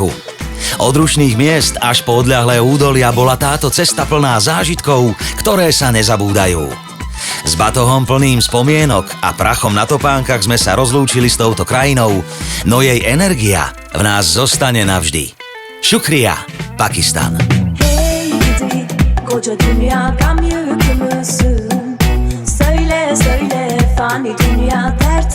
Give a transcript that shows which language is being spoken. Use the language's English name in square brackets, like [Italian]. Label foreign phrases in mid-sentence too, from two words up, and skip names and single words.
[Slovak] Od rušných miest až po odľahlé údolia bola táto cesta plná zážitkov, ktoré sa nezabúdajú. S batohom plným spomienok a prachom na topánkach sme sa rozlúčili s touto krajinou, no jej energia v nás zostane navždy. [Urdu] Šukria, Pakistan. [Turkish] Hey gidi, koca dünya gam yükümüzsün. Söyle fani dünya